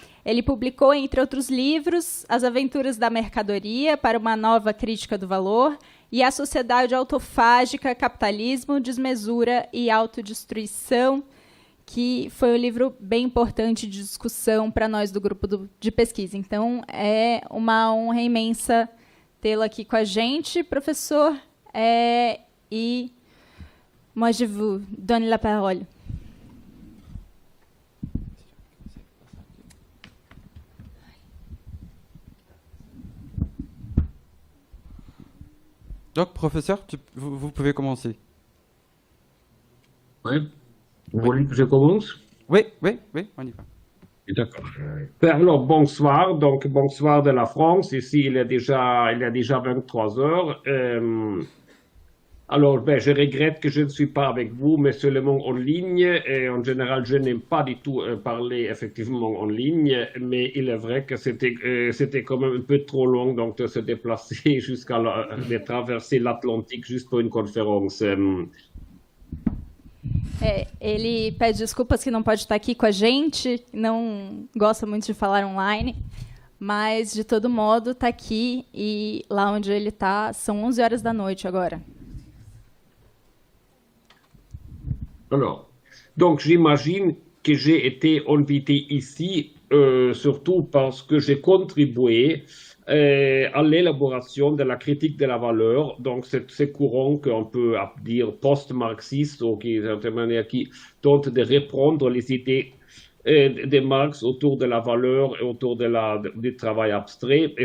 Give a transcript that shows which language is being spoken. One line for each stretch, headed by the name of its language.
Portuguese: Ele publicou, entre outros livros, As Aventuras da Mercadoria para uma Nova Crítica do Valor e A Sociedade Autofágica, Capitalismo, Desmesura e Autodestruição, que foi um livro bem importante de discussão para nós do grupo de pesquisa. Então, é uma honra imensa tê-lo aqui com a gente, professor.
French: E moi, je vous donne la parole. Donc, professeur, vous pouvez commencer. Oui. Vous voulez que je commence? Oui, on y va. D'accord. Alors, bonsoir. Donc, bonsoir de la France. Ici, il y a déjà 23 heures. Alors, je regrette que je ne suis pas avec vous, mais seulement en ligne. Et en général, je n'aime pas du tout parler effectivement en ligne, mais il est vrai que c'était quand même un peu trop long donc, de se déplacer de traverser l'Atlantique juste pour une conférence.
Portuguese: Ele pede desculpas que não pode estar aqui com a gente, não gosta muito de falar online, mas, de todo modo, está aqui e lá onde ele está são 11 horas da noite agora.
French: Alors, donc j'imagine que j'ai été invité ici surtout parce que j'ai contribué à l'élaboration de la critique de la valeur, donc c'est courant qu'on peut dire post-marxiste ou qui tente de reprendre les idées de Marx autour de la valeur et autour du travail abstrait.